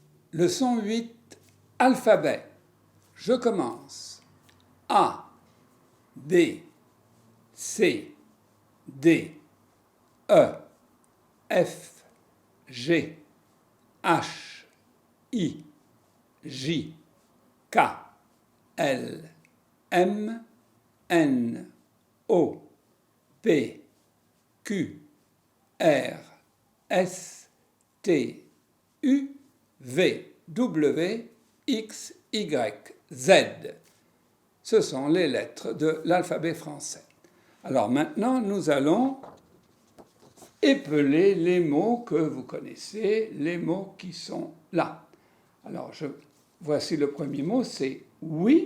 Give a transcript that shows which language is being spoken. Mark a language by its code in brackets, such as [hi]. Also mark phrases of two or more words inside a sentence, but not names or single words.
[fr] Leçon 8, alphabet. Je commence. A, B, C, D, E, F, G, H, I, J, K, L, M, N, O, P, Q, R, S, T, U, V, W, X, Y, Z. Ce sont les lettres de l'alphabet français. Alors maintenant, nous allons épeler les mots que vous connaissez, les mots qui sont là. Alors, voici le premier mot, c'est oui.